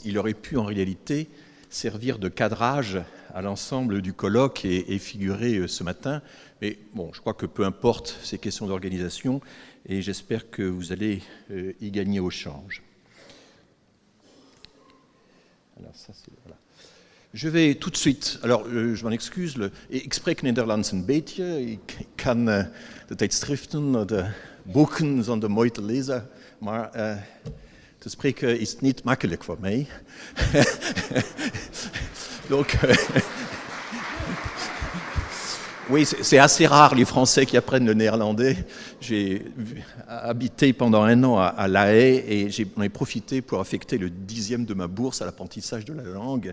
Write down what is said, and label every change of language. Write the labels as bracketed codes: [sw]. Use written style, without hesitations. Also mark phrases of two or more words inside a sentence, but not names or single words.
[fr] Il aurait pu, en réalité, servir de cadrage à l'ensemble du colloque et figurer ce matin. Mais bon, je crois que peu importe ces questions d'organisation, et j'espère que vous allez y gagner au change. Alors ça, c'est, voilà. Je vais tout de suite, alors je m'en excuse, [nl] ik spreek Nederlands een beetje, ik kan de tijdschriften, de boeken zonder mooi te lezen, maar te spreken is niet makkelijk voor mij. [fr] Donc, oui, c'est assez rare les Français qui apprennent le néerlandais. J'ai habité pendant 1 an à La Haye et j'en ai profité pour affecter le 10e de ma bourse à l'apprentissage de la langue.